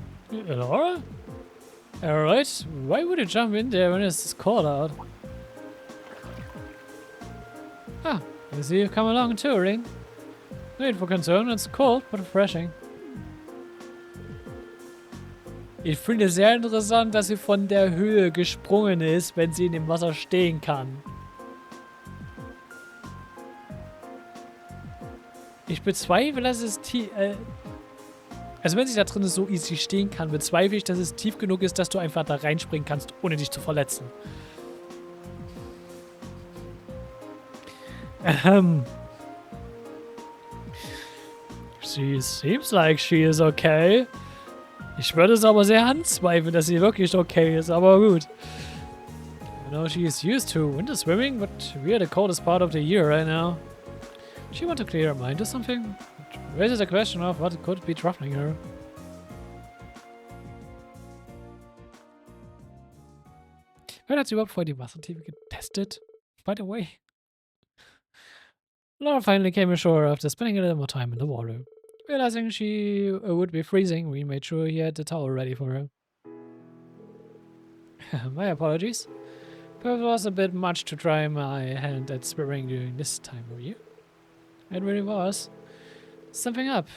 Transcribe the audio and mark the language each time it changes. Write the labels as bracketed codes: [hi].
[en] Laura? Alright, why would you jump in there when it's cold out? Ah, I see you've come along too, Ring. No need for concern, it's cold but refreshing. [de] Ich finde es sehr interessant, dass sie von der Höhe gesprungen ist, wenn sie in dem Wasser stehen kann. Ich bezweifle, dass es tief... also wenn sie da drin so easy stehen kann, bezweifle ich, dass es tief genug ist, dass du einfach da reinspringen kannst, ohne dich zu verletzen. [en] She seems like she is okay. [de] Ich würde es aber sehr anzweifeln, dass sie wirklich okay ist, aber gut. [en] I know she is used to winter swimming, but we are the coldest part of the year right now. She want to clear her mind or something? It raises the question of what could be troubling her. [de] Wer hat sie überhaupt vorher die Wassertiefe getestet? [en] By the way. Laura finally came ashore after spending a little more time in the water. Realizing she would be freezing, we made sure he had the towel ready for her. My apologies. Perhaps it was a bit much to try my hand at swimming during this time of year. It really was. Something up.